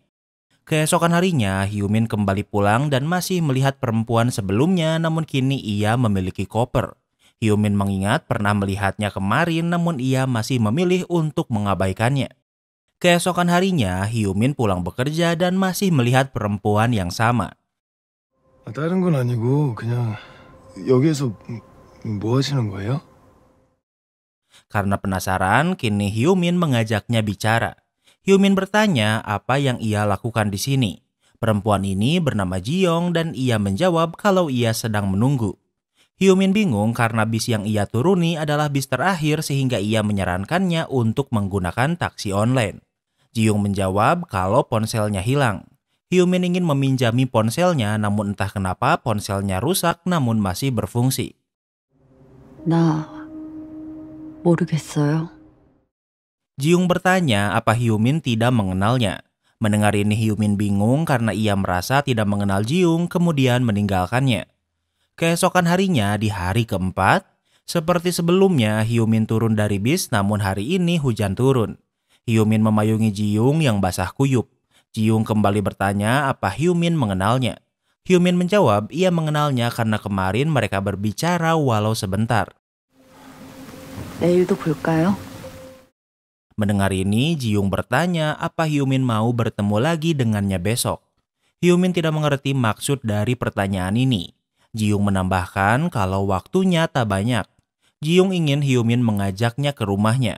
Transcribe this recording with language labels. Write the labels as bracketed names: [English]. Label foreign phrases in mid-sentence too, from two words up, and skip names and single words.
[Indonesian] Keesokan harinya, Hyumin kembali pulang dan masih melihat perempuan sebelumnya namun kini ia memiliki koper. Hyumin mengingat pernah melihatnya kemarin namun ia masih memilih untuk mengabaikannya. Keesokan harinya, Hyumin pulang bekerja dan masih melihat perempuan yang sama. [Korean] 다른 건 아니고 그냥 여기에서 뭐 하시는 거예요? [Indonesian] Karena penasaran, kini Hyumin mengajaknya bicara. Hyumin bertanya apa yang ia lakukan di sini. Perempuan ini bernama Jiyong dan ia menjawab kalau ia sedang menunggu. Hyumin bingung karena bis yang ia turuni adalah bis terakhir sehingga ia menyarankannya untuk menggunakan taksi online. Jiyong menjawab kalau ponselnya hilang. Hyumin ingin meminjami ponselnya namun entah kenapa ponselnya rusak namun masih berfungsi. [Korean] 나 모르겠어요. [Indonesian] Jiyong bertanya apa Hyumin tidak mengenalnya. Mendengar ini Hyumin bingung karena ia merasa tidak mengenal Jiyong kemudian meninggalkannya. Keesokan harinya di hari keempat, seperti sebelumnya Hyumin turun dari bis namun hari ini hujan turun. Hyumin memayungi Jiyong yang basah kuyup. Jiyong kembali bertanya apa Hyumin mengenalnya. Hyumin menjawab ia mengenalnya karena kemarin mereka berbicara walau sebentar. [Korean] 내일도 볼까요? [Indonesian] Mendengar ini, Jiyong bertanya apa Hyumin mau bertemu lagi dengannya besok. Hyumin tidak mengerti maksud dari pertanyaan ini. Jiyong menambahkan kalau waktunya tak banyak. Jiyong ingin Hyumin mengajaknya ke rumahnya.